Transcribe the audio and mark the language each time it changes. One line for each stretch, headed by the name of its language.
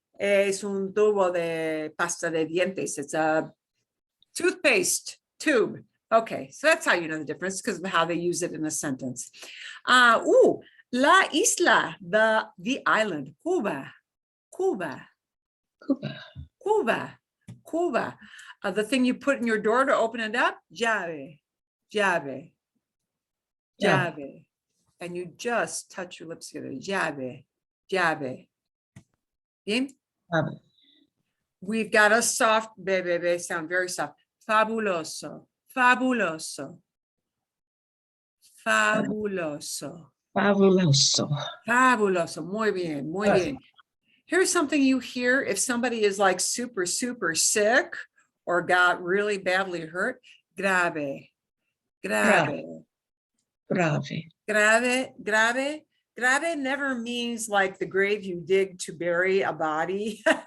Spanish: Es un tubo de pasta de dientes.
English: It's a toothpaste tube. Okay. So that's how you know the difference, because of how they use it in a sentence.
Spanish: La isla,
English: the island, Cuba. Cuba, Cuba. Cuba, Cuba. The thing you put in your door to open it up,
Spanish: llave, llave,
English: Yeah. llave. And you just touch your lips together,
Spanish: llave, llave. Bien? Llave.
English: We've got a soft, bebe, sound very soft.
Spanish: Fabuloso, fabuloso, fabuloso. Fabuloso. Fabuloso, muy bien, muy bien.
English: Here's something you hear if somebody is like super, super sick or got really badly hurt.
Spanish: Grave, grave, Grave. grave, grave.
English: Grave never means like the grave you dig to bury a body.